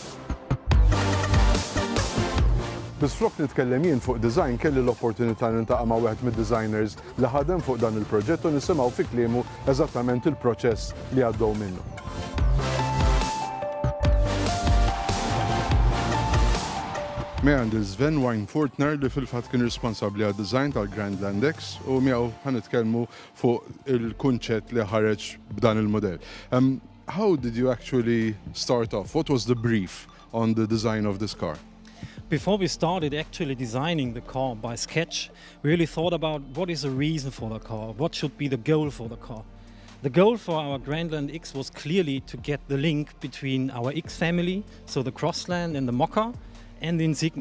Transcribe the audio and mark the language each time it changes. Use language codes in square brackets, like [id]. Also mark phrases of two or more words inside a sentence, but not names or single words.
[mt] Biss flok nitkellem jien fuq design kelli l-opportunità nintaqa' ma' wieħed mid-designers li ħadem fuq dan il-proġett u nisimgħu fi kliemu eżattament il-proċess li għaddew minnu. Mej għandi Sven Weinfortner li fil-fatt kien responsabbli għad-design tal-Grandland X u miegħu ħanitkellmu fuq il-kunċett li ħareġ b'dan il-modell. [en] How did you actually start off? What was the brief on the design of this car? Before we started actually designing the car by sketch, we really thought about what is the reason for the car, what should be the goal for the car. The goal for our Grandland X was clearly to get the link between our X family, so the Crossland and the Mokka, and the Insignia.